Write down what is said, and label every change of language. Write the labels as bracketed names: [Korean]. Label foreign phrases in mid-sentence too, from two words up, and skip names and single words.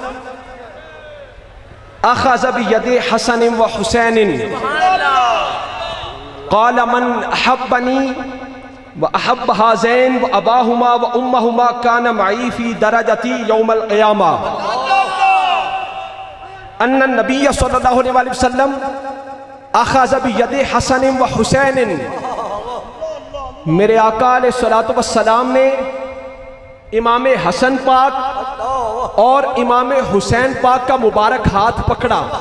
[Arabic] اخذ بید حسن و حسین قال من احبنی و احب ہذین و اباہما و امہما کان معی فی درجتی یوم القیامہ۔ ان النبی صلی اللہ علیہ وسلم اخذ بید حسن و حسین، [Urdu] میرے آقا [Arabic] علیہ السلام [Urdu] نے امام حسن پاک اور امام حسین پاک کا مبارک ہاتھ پکڑا۔